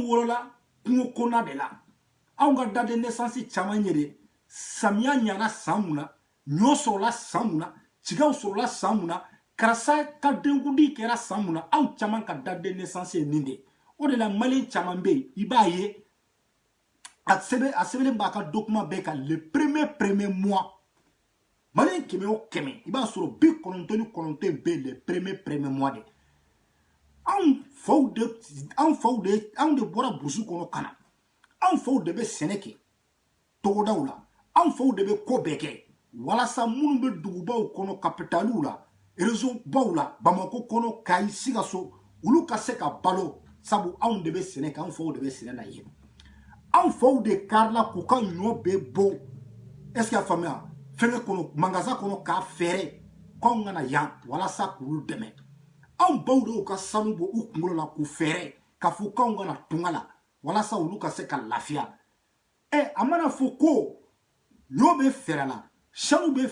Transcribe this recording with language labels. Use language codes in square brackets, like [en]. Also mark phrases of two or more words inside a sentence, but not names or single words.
[bm] wolola kungo kɔnɔna de la anw ka [fr] date de naissance [bm] caman yɛrɛ samiya ɲana san mun na ɲɔ sɔrɔla san mun na tigaw sɔrɔla san mun na karisa ka denkundi kɛra san mun na anw caman ka [fr] date de naissance [bm] ye nin de o de la malien caman bɛ yen i b'a ye a sɛbɛnlen b'a ka document bɛɛ kan [fr] le premier mois [bm] malien kɛmɛ o kɛmɛ i b'a sɔrɔ 99 bɛ [fr] le premier mois [bm] de anw faw de bɔra burusi kɔnɔ ka na anw faw de bɛ sɛnɛ kɛ togodaw la anw faw de bɛ ko bɛɛ kɛ walasa minnu bɛ dugubaw kɔnɔ kapitaliw la réseau baw la Bamako kɔnɔ Kayi Sikaso olu ka se ka balo sabu anw de bɛ sɛnɛ kɛ anw faw de bɛ sɛnɛ na ye anw faw de karila k'u ka ɲɔ bɛɛ bɔ [fr] est-ce que [bm] a faamuya fɛngɛ kɔnɔ magasin kɔnɔ k'a fɛɛrɛ k'anw kana yan walasa k'olu dɛmɛ anw baw de y'u ka sanu bɔ u kunkolo la k'u fɛɛrɛ k'a fɔ k'anw kana tunga la walasa olu ka se ka lafiya a mana fɔ ko ɲɔ bɛ fɛɛrɛ la sanu bɛ